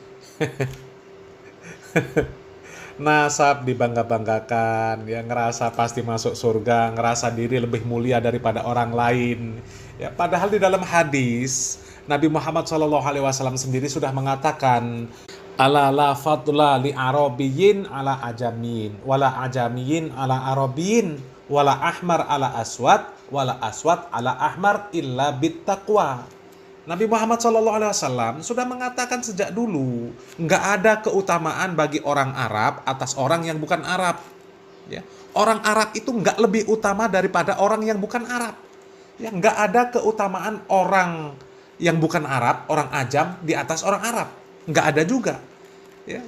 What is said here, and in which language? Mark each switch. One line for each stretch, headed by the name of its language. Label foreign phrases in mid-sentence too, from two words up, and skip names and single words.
Indonesian: Nasab dibangga-banggakan ya, ngerasa pasti masuk surga, ngerasa diri lebih mulia daripada orang lain ya, padahal di dalam hadis Nabi Muhammad SAW sendiri sudah mengatakan,
Arabic: ألا لا فضل لعربي على عجمي ولا لعجمي على عربي ولا لأحمر على أسود ولا لأسود على أحمر إلا بالتقوى.
Indonesian: Nabi Muhammad SAW sudah mengatakan sejak dulu nggak ada keutamaan bagi orang Arab atas orang yang bukan Arab ya. Orang Arab itu nggak lebih utama daripada orang yang bukan Arab ya. Nggak ada keutamaan orang yang bukan Arab, orang ajam di atas orang Arab, nggak ada juga ya.